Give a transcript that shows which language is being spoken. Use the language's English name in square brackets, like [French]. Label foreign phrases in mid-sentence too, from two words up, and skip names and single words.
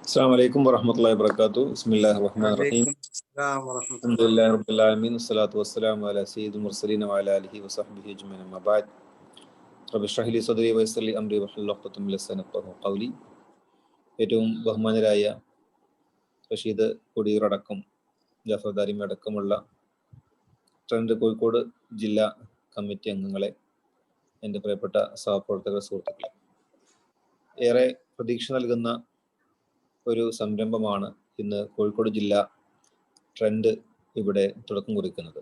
[Arabic] السلام عليكم ورحمة الله وبركاته. بسم الله الرحمن الرحيم. عليكم السلام ورحمة الحمد الله. لله رب العالمين والصلاة والسلام على سيد المرسلين وعلى آله وصحبه أجمعين. أما بعد رب اشرح لي صدري ويسر لي أمري واحلل عقدة من لساني يفقهوا قولي. [Malayalam] ഏറ്റവും ബഹുമാനരായ റഷീദ് കൊടിയൂരടക്കം ജാഫർ ദാരിമി അടക്കമുള്ള ട്രെൻഡ് കോഴിക്കോട് ജില്ലാ കമ്മിറ്റി അംഗങ്ങളെ, എൻ്റെ പ്രിയപ്പെട്ട സഹപ്രവർത്തക സുഹൃത്തുക്കളെ, ഏറെ പ്രതീക്ഷ നൽകുന്ന ഒരു സംരംഭമാണ് ഇന്ന് കോഴിക്കോട് ജില്ലാ ട്രെൻഡ് ഇവിടെ തുടക്കം കുറിക്കുന്നത്.